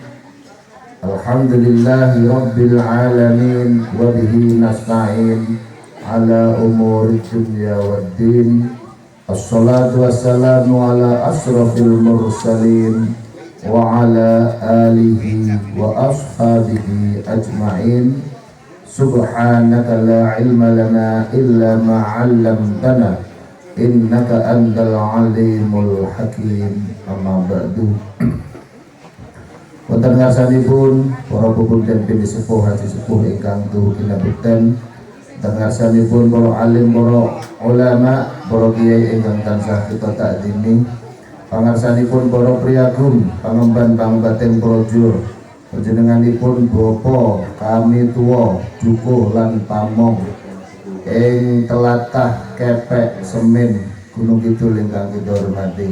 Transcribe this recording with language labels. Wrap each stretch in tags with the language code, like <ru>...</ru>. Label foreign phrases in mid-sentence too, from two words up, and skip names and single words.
<ar>الحمد لله رب العالمين وبه نستعين على أمور الدنيا والدين. الصلاة والسلام على أشرف المرسلين وعلى آله وأصحابه أجمعين. سبحانك لا علم لنا إلا ما علمتنا إنك أنت العليم الحكيم. أما بعد.</ar> <jv>Wonten ngarsanipun para pepundhen pindah sepuh haji sepuh ingkang tuhu kinabekten, ngarsanipun para alim, para ulama, para kiai ingkang tansah kita takdimi, pangarsanipun para priyagum, pangemban pangbaten praja, panjenenganipun bapa kami tuwa, dukuh lan pamong ing telatah Kepek Semin Gunung Kidul ingkang kita hormati.</jv>